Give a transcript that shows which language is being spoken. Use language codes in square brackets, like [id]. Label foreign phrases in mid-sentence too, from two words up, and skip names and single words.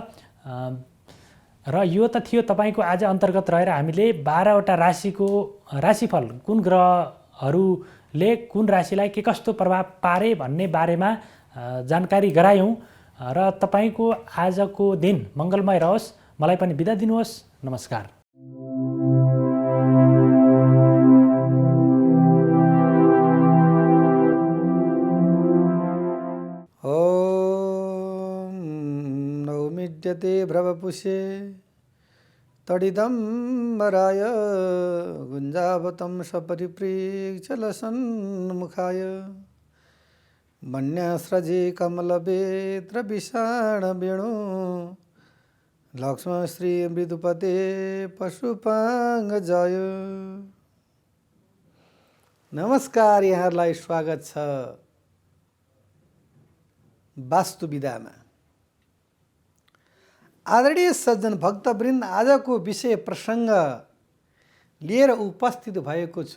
[ne] र यो त थियो तपाईँको आज अन्तर्गत रहेर हामीले 12वटा राशिको राशिफल कुन ग्रहहरूले कुन राशिलाई के कस्तो प्रभाव पारे भन्ने बारेमा जानकारी गरायौँ र तपाईँको आजको दिन मङ्गलमय रहोस्। मलाई पनि बिदा दिनुहोस्। नमस्कार। [sa] ओम नौमिड्यते भ्रवपुषे तडिदम्बराय गुञ्जावतं सपरिप्रेक्षलसन्मुखाय मन्यास्रजे कमलवेत्रविषाणवेणु लक्ष्मणश्री मृदुपते पशुपाङ्गजय। [ne] नमस्कार, यहाँहरूलाई स्वागत छ वास्तु विधामा। आदरणीय सज्जन भक्तवृन्द, आजको विषय प्रसङ्ग लिएर उपस्थित भएको छु।